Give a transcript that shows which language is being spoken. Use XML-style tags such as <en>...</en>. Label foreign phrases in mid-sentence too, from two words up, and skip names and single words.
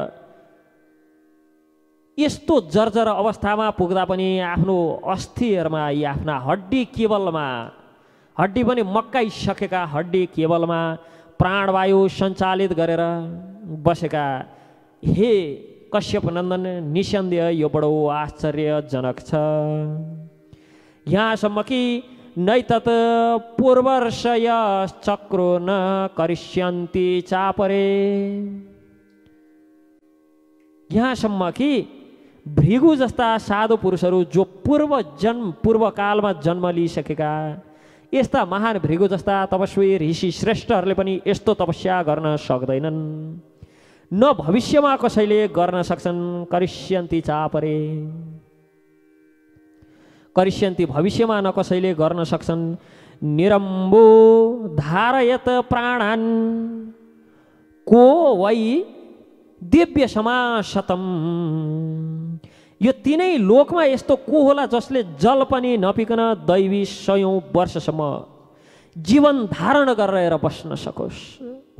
<ne>यस्तो जर्जर अवस्थामा पुग्दा पनि आफ्नो अस्थिहरूमा यी आफ्ना हड्डी केबलमा हड्डी पनि मक्काइसकेका हड्डी केबलमा प्राणवायु सञ्चालित गरेर बसेका हे कश्यप नन्दन, निसन्देह यो बडो आश्चर्यजनक छ। यहाँसम्म कि</ne> <sa>नैतत् पूर्वर्षय चक्रो न करिष्यन्ति चापरे,</sa> <ne>यहाँसम्म कि भृगु जस्ता साधु पुरुषहरू जो पूर्वकालमा जन्म लिइसकेका यस्ता महान भृगु जस्ता तपस्वी ऋषि श्रेष्ठहरूले पनि यस्तो तपस्या गर्न सक्दैनन्, न भविष्यमा कसैले गर्न सक्छन्।</ne> <sa>करिष्यन्ति चापरे,</sa> <ne>करिष्यन्ति भविष्यमा न कसैले गर्न सक्छन्।</ne> <sa>निरम्बो धारयत प्राणान् को वै दिव्य समाशतम,</sa> <ne>यो तीनै लोकमा यस्तो को होला जसले जल पनि नपिकन दैवी 100औं वर्षसम्म जीवन धारण गरेर बस्न सकोस्।</ne>